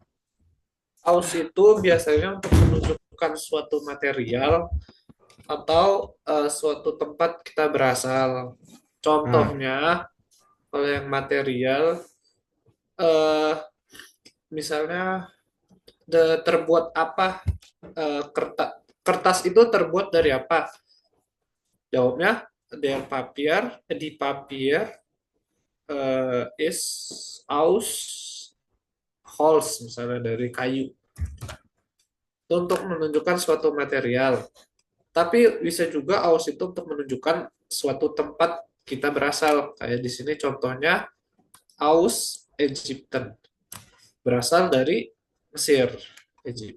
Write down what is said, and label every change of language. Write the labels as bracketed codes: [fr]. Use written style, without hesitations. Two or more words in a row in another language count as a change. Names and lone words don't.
[id] Aus itu biasanya untuk menunjukkan suatu material atau suatu tempat kita berasal. Contohnya, kalau yang material, misalnya terbuat apa? Kertas itu terbuat dari apa? Jawabnya, [de] der Papier, die Papier is aus Holz, [id] misalnya dari kayu. Itu untuk menunjukkan suatu material. Tapi bisa juga aus itu untuk menunjukkan suatu tempat kita berasal. Kayak di sini contohnya [de] aus Egypten. [id] Berasal dari Mesir, Egypt.